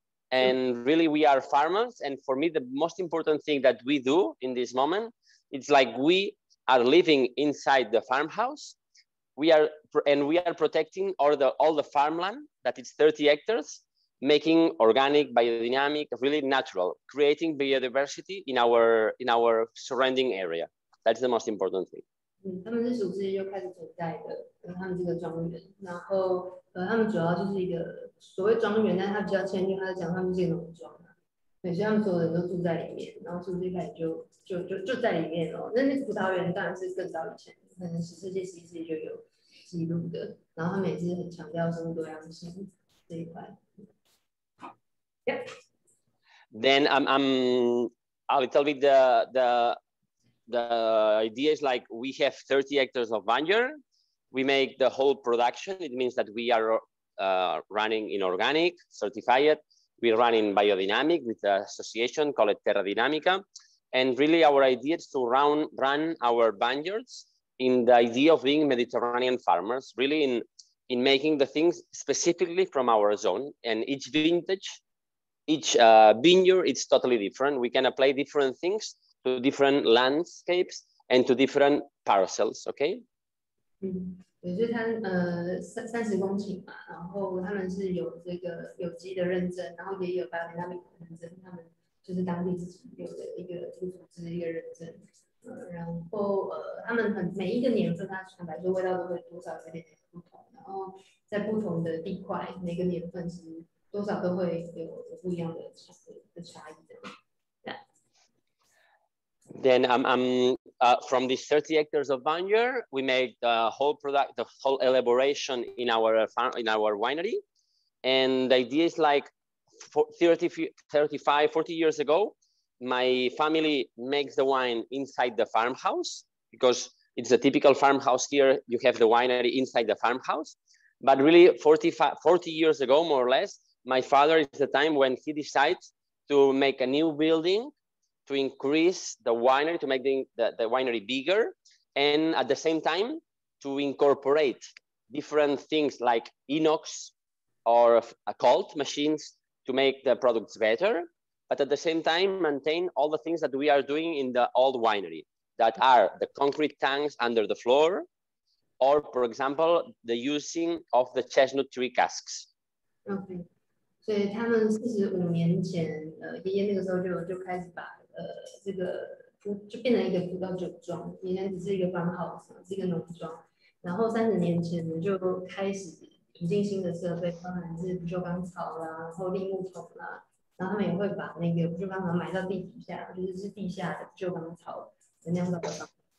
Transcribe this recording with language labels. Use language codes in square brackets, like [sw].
[en] And really, we are farmers. And for me, the most important thing that we do in this moment, it's like we are living inside the farmhouse. We are protecting all the farmland, that is 30 hectares, making organic, biodynamic, really natural, creating biodiversity in our surrounding area. That's the most important thing. [zh] 他们是属自己就开始存在的，他们这个庄园，然后他们主要就是一个所谓庄园，但是他比较谦虚，他在讲他们是一个农庄啊，对，所以他们所有人都住在里面，然后是不是一开始就在里面哦？那葡萄园当然是更早以前，可能10世纪、11世纪就有记录的，然后他们也是很强调生物多样性这一块。 [en] Yep. Then a little bit the idea is like we have 30 hectares of vineyard. We make the whole production. It means that we are running in organic, certified. We run in biodynamic with the association called Terra Dinamica. And really our idea is to run our vineyards in the idea of being Mediterranean farmers, really in making the things specifically from our zone. And each vintage, each vineyard, it's totally different. We can apply different things to different landscapes and to different parcels, okay? [zh] 也就是它30公顷嘛，然后他们是有这个有机的认证，然后也有biodynamic的认证，他们就是当地自己有的一个组织一个认证，然后他们每一个年份，它坦白说味道都会多少有点不同，然后在不同的地块，每个年份其实多少都会有不一样的差异的。 [en] Then from these 30 hectares of vineyard, we make the whole elaboration in our farm, in our winery. And the idea is like 35, 40 years ago, my family makes the wine inside the farmhouse, because it's a typical farmhouse here. You have the winery inside the farmhouse. But really 40 years ago, more or less, my father is the time when he decides to make a new building to increase the winery, to make the winery bigger, and at the same time to incorporate different things like inox or occult machines to make the products better, but at the same time maintain all the things that we are doing in the old winery, that are the concrete tanks under the floor, or for example, the using of the chestnut tree casks. Okay. [zh] 所以他们45年前，爷爷那个时候就开始把这个就变成一个葡萄酒庄，以前只是一个 farmhouse，是一个农庄。然后30年前呢，就开始引进新的设备，包含是不锈钢槽啦，然后立木桶啦，然后他们也会把那个不锈钢槽埋到地底下，就是地下的不锈钢槽的酿造的方式。